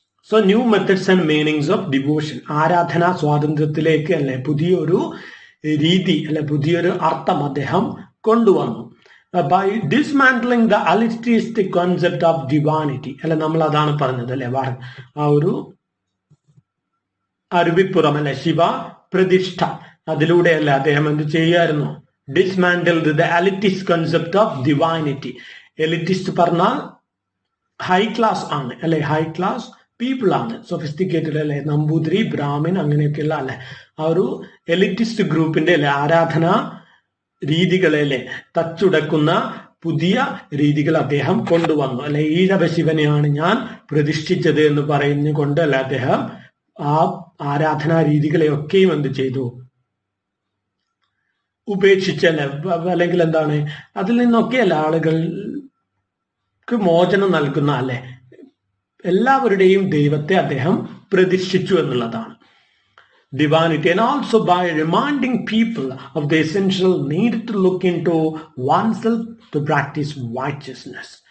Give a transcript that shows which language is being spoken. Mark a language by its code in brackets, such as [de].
[ml] So [en] new methods and meanings of devotion, [ml] ആരാധനാ സ്വാതന്ത്ര്യത്തിലേക്ക് പുതിയൊരു രീതി പുതിയൊരു അർത്ഥം അദ്ദേഹം കൊണ്ടുവന്നു. [en] by dismantling the elitist concept of divinity [ml] നമ്മൾ അതാണ് പറഞ്ഞത് ആ ഒരു അരുവിപ്പുറം ശിവ പ്രതിഷ്ഠ, അതിലൂടെ അദ്ദേഹം എന്ത് ചെയ്യായിരുന്നു? [en] dismantled the elitist concept of divinity. [ml] Elitist പറഞ്ഞാൽ ഹൈ ക്ലാസ് ആണ് ഹൈ ക്ലാസ് പീപ്പിൾ ആണ്, സൊഫിസ്റ്റിക്കേറ്റഡ് നമ്പൂതിരി, ബ്രാഹ്മിൻ അങ്ങനെയൊക്കെയുള്ള ആ ഒരു എലിറ്റിസ്റ്റ് ഗ്രൂപ്പിന്റെ ആരാധന രീതികളെ തച്ചുടക്കുന്ന പുതിയ രീതികൾ അദ്ദേഹം കൊണ്ടുവന്നു. ഈഴവ ശിവനെയാണ് ഞാൻ പ്രതിഷ്ഠിച്ചത് എന്ന് പറഞ്ഞുകൊണ്ട് അദ്ദേഹം ആ ആരാധനാ രീതികളെയൊക്കെയും എന്ത് ചെയ്തു? ഉപേക്ഷിച്ചല്ലേ, അല്ലെങ്കിൽ എന്താണ് അതിൽ നിന്നൊക്കെയല്ല ആളുകൾക്ക് മോചനം നൽകുന്ന എല്ലാവരുടെയും ദൈവത്തെ അദ്ദേഹം പ്രതിഷ്ഠിച്ചു എന്നുള്ളതാണ്. [en] Divinity, and also by reminding people of the essential need to look into oneself to practice righteousness.